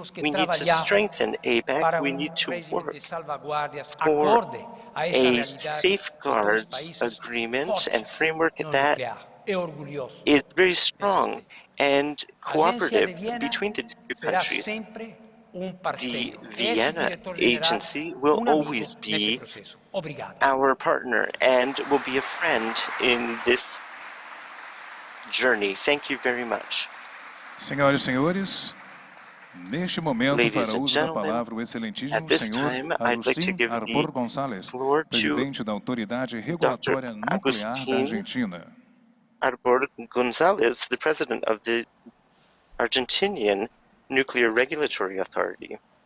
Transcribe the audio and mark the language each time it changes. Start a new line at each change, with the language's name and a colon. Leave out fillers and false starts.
English: We need to strengthen Abacc. We need to work for a safeguards agreement and framework that is very strong and cooperative between the two countries. The Vienna Agency will always be our partner and will be a friend in this journey. Thank you very much.
Portuguese: Senhoras e senhores, neste momento fará uso da palavra o excelentíssimo senhor Agustín Arbor González, presidente da Autoridade Regulatória Nuclear da Argentina.
English: Arbor González, the president of the Argentinian Nuclear Regulatory Authority.